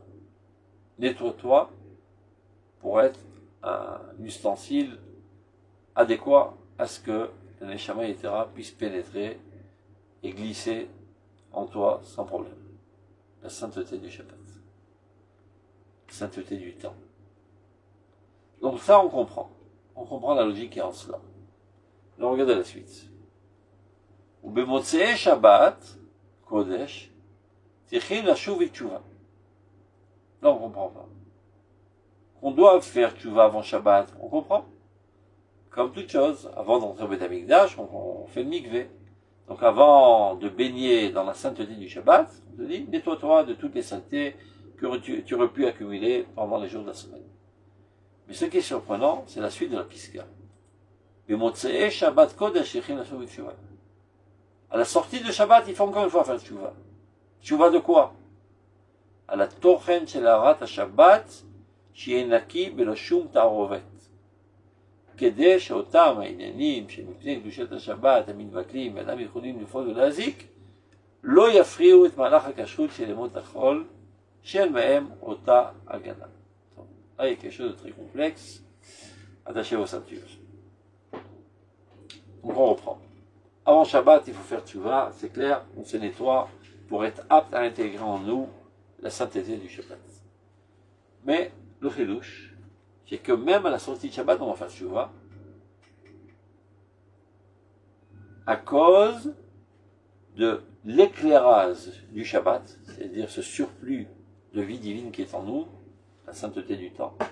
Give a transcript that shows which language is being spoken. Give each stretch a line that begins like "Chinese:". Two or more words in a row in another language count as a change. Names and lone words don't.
French: Nettoie-toi pour être un ustensile adéquat à ce que le
Hebrew: נשמה יתרה
French: puisse pénétrer et glisser en toi sans problème. La sainteté du Shabbat. La sainteté du temps. Donc ça on comprend. On comprend la logique qui est en cela. Alors regardez la suite.
Hebrew: ובמוצאי שבת קודש תכין לשוב תשובה.
French: Là on comprend pas. Qu'on doit faire tchouva avant Shabbat, on comprend. Comme toute chose, avant d'entrer au
Hebrew: בית המקדש,
French: on fait le mikvé. Donc avant de baigner dans la sainteté du Shabbat, on te dit, nettoie-toi de toutes les saintetés que tu aurais pu accumuler pendant les jours de la semaine. Mais ce qui est surprenant, c'est la suite de la Piska.
Hebrew: במוצאי שבת קודש תכין לשוב תשובה.
French: À la sortie de Shabbat, il faut encore une fois faire tchouva. Tchouva de quoi? À la
Hebrew: תוכן של הארת השבת, שיהיה נקי בלא שום תערובת. כדי שאותם העניינים שמפני קדושת השבת המתבטלים ואינם יכולים לפעול ולהזיק, לא יפריעו את מהלך הכשרות של ימות החול, שאין בהם אותה הגנה. טוב,
French: là, il y a quelque chose de très complexe. Attachez vos ceintures. Donc on reprend. Avant Shabbat, il faut faire tchouva, c'est clair, on se nettoie pour être apte à intégrer en nous la sainteté du Shabbat. Mais le chidouche, c'est que même à la sortie de Shabbat, on va faire tchouva à cause de l'éclairage du Shabbat, c'est-à-dire ce surplus de vie divine qui est en nous, la sainteté du temps,